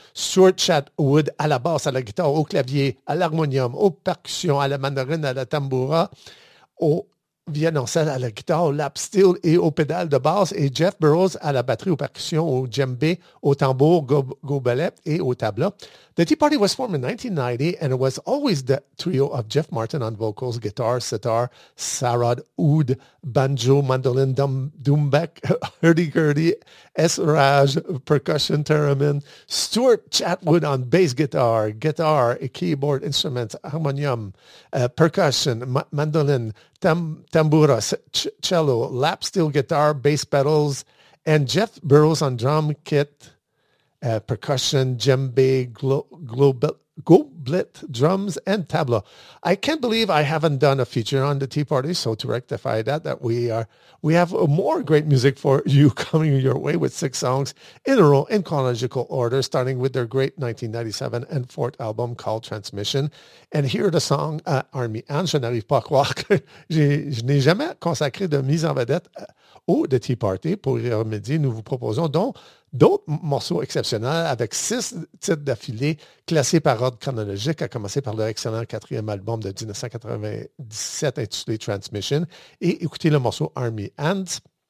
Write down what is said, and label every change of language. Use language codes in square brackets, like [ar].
[fr] Stuart Chatwood à la basse, à la guitare, au clavier, à l'harmonium, aux percussions, à la mandoline, à la tamboura, au violoncelle, à la guitare, au lap steel et aux pédales de basse, et Jeff Burrows à la batterie, aux percussions, au djembé, au tambour, gobelet et au tabla. [en] The Tea Party was formed in 1990 and it was always the trio of Jeff Martin on vocals, guitar, sitar, sarod, oud, banjo, mandolin, dumbek, hurdy-gurdy, esrage, percussion, theremin, Stuart Chatwood on bass guitar, keyboard, instruments, harmonium, percussion, mandolin, tambura, cello, lap steel guitar, bass pedals, and Jeff Burrows on drum kit, percussion, djembe, goblet drums, and tabla. I can't believe I haven't done a feature on the Tea Party, so to rectify that we have more great music for you coming your way with six songs in a row in chronological order, starting with their great 1997 and fourth album called Transmission. And here the song Army Anne. [fr] Je n'arrive pas à croire que je n'ai jamais consacré de mise en vedette au The Tea Party. Pour y remédier, nous vous proposons donc d'autres morceaux exceptionnels avec six titres d'affilée classés par ordre chronologique, à commencer par leur excellent quatrième album de 1997 intitulé Transmission, et écoutez le morceau Army Ants.